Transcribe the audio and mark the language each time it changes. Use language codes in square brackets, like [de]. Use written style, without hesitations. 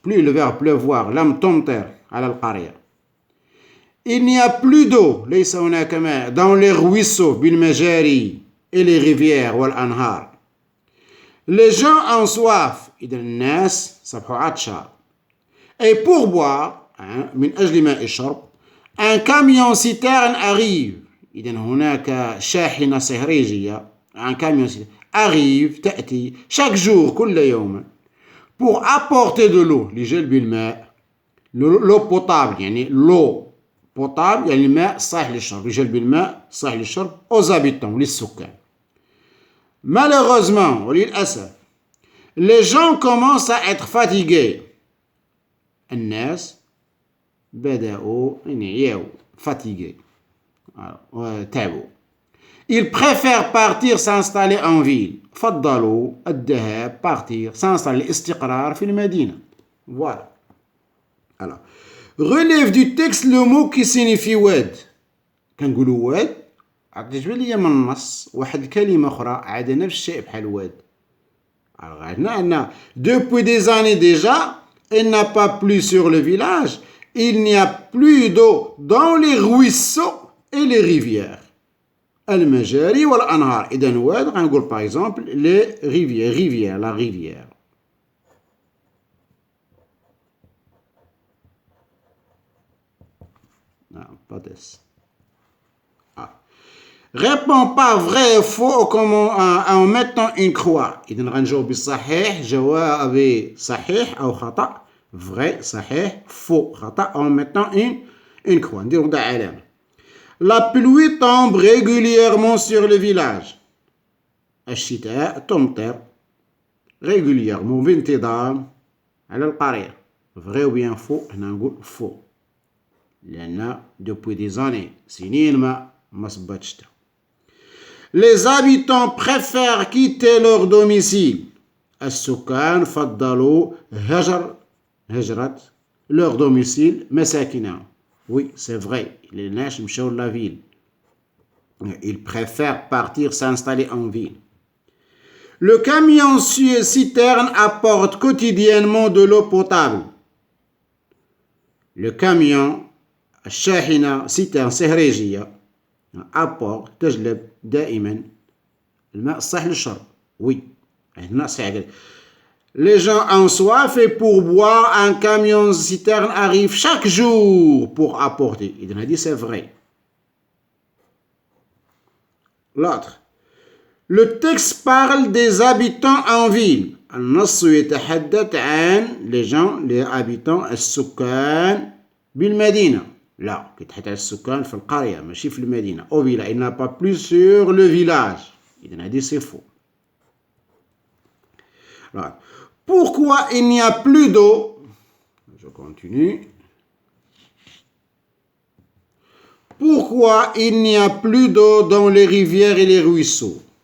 [fr] Plus le verbe pleuvoir, [ar] لم تمطر على القرية. [fr] Il n'y a plus d'eau, [ar] ليس هناك ماء, [fr] dans les ruisseaux [ar] بالمجاري [fr] et les rivières [ar] والأنهار. [fr] Les gens ont soif, [ar] إذا الناس صبحوا عطشان. [fr] Et pour boire, [ar] من أجل ماء الشرب, [fr] un camion citerne arrive. [ar] إذا هناك شاحنة صهريجية, [fr] un camion citerne arrive, [ar] تأتي, [fr] chaque jour, [ar] كل يوم, [fr] pour apporter de l'eau, [ar] لجلب الماء, [fr] l'eau potable, [ar] يعني l'eau potable, يعني الماء صالح للشرب, لجلب الماء صالح للشرب, [fr] aux habitants, [ar] للسكان. [fr] Malheureusement, [ar] وللأسف, [fr] les gens commencent à être fatigués. [ar] الناس بدأوا يعيوا [fr] fatigués, [ar] تعبوا. [fr] Ils préfèrent partir s'installer en ville. [ar] فضلوا الذهاب [fr] partir s'installer [ar] الاستقرار في المدينة. [fr] Voilà. Alors, relève du texte le mot qui signifie واد. [ar] كنقولوا واد عطيت لي من النص واحد الكلمة أخرى عاد نفس الشيء بحال واد. [fr] Alors [ar] عندنا [fr] depuis des années déjà, il n'a pas plu sur le village. Il n'y a plus d'eau dans les ruisseaux et les rivières. [ar] المجاري والأنهار. إذا واد غنقول [fr] par exemple les rivières, la rivière. Non, pas this. Réponds pas vrai ou faux en mettant une croix. [ar] إذا غنجاوب بالصحيح جواب صحيح أو خطأ. [fr] Vrai, [ar] صحيح, [fr] faux, [ar] خطأ [fr] en mettant une croix. [ar] نديرو دا علامة. [fr] La pluie tombe régulièrement sur le village. [ar] الشتاء تمطر [fr] régulièrement [ar] بانتظام على القرية. [fr] Vrai ou bien faux؟ [ar] هنا نقول [fr] faux. [ar] لأن [fr] depuis des années [ar] سنين ما صبات الشتاء. [fr] Les habitants préfèrent quitter leur domicile. [ar] السكان فضلوا هجرة [fr] leur domicile [ar] مساكنهم. [fr] Oui, c'est vrai. Les neiges [ar] مشاو [fr] la ville. Ils préfèrent partir s'installer en ville. Le camion citerne apporte quotidiennement de l'eau potable. Le camion [ar] الشاحنة [fr] citerne [ar] صهريجية [fr] apporte [ar] تجلب دائما الماء الصالح للشرب. [fr] Oui. [ar] هنا صحيح. [fr] Les gens ont soif et pour boire, un camion citerne arrive chaque jour pour apporter. Il a dit c'est vrai. L'autre. Le texte parle des habitants en ville. [ar] النص يتحدث عن [fr] les gens, les habitants, [ar] السكان بالمدينة. لا, يتحدث عن السكان في القرية ماشي في المدينة. [fr] Au village. Il n'a pas plus sur le village. Il a dit c'est faux. Alors, pourquoi il n'y a plus d'eau? Je continue. Pourquoi il n'y a plus d'eau dans les rivières et les ruisseaux?